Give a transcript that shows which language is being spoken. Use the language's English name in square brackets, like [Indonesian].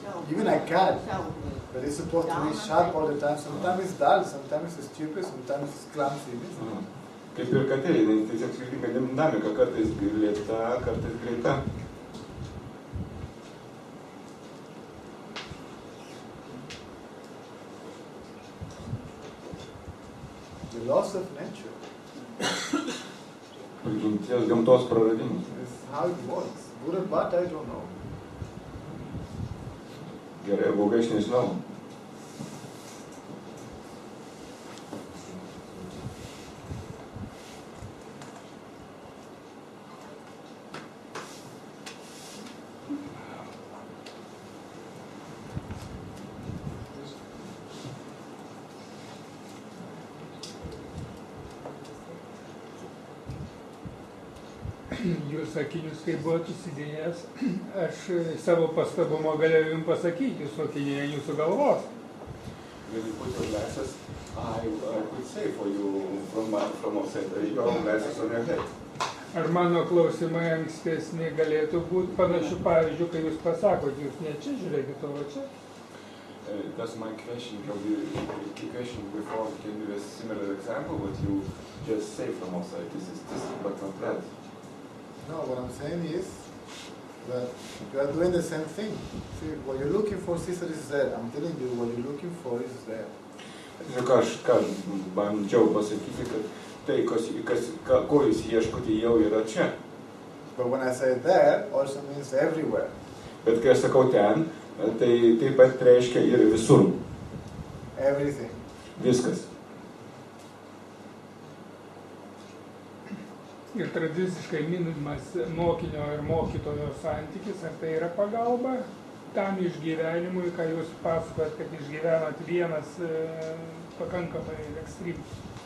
[English] Even a cat that is supposed to be sharp all the time, sometimes it's dull, sometimes it's stupid, sometimes it's clumsy. [Lithuanian] Kaip ir katė, jinai tiesiog skirtinga dinamika, kartais lėta, kartais greita. [English] The loss of nature. [Lithuanian] Prigimties gamtos praradimas. [English] It's how it works. Good or bad, I don't know. [Lithuanian] Gerai, blogai, aš nežinau. Jūs sakinius, kai buvot įsidėjęs, aš savo pastabumo galėjau jums pasakyti, jūs sakinėje jūsų galvos. [English] When you put your glasses, I could say for you from outside, your glasses on your head. [Lithuanian] Ar mano klausimai ankstesni galėtų būti panašių pavyzdžių, kai jūs pasakot, jūs ne čia žiūrėkit, o čia? [English] Does my question from the question before can be a similar example what you just say from outside? This is this, but not that. No, what I'm saying is that you are doing the same thing. See, what you're looking for, sister, is there. I'm telling you, what you're looking for is there. [Lithuanian] Tiesiog aš bandžiau pasakyti, kad tai, ko jūs ieškote, jau yra čia. [English] But when I say there, also means everywhere. [Lithuanian] Bet kai aš sakau ten, tai taip pat reiškia ir visur. [English] Everything. [Lithuanian] Viskas. Ir tradiciškai minimas mokinio ir mokytojo santykis, ar tai yra pagalba tam išgyvenimui, ką jūs pasakojat, kad išgyvenat vienas pakankamai ekstremus.